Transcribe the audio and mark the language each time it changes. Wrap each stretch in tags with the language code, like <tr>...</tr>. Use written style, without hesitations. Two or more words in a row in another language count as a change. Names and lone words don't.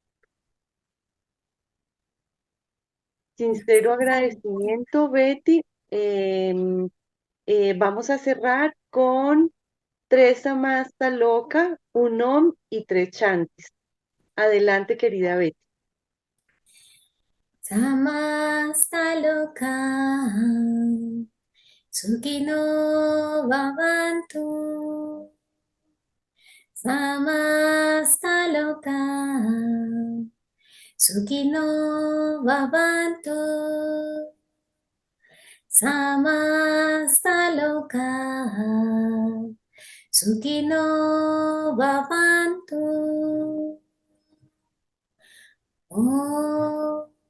<es>Sincero agradecimiento, Betty. Vamos a cerrar con tres</es> <sa>Samasta loca,</sa> <es>un Om y tres chantis. Adelante, querida Betty.</es> <sa>Samastaloka Sukino Bhavantu Samastaloka Sukino Bhavantu Samastaloka Sukino Bhavantu Om</sa>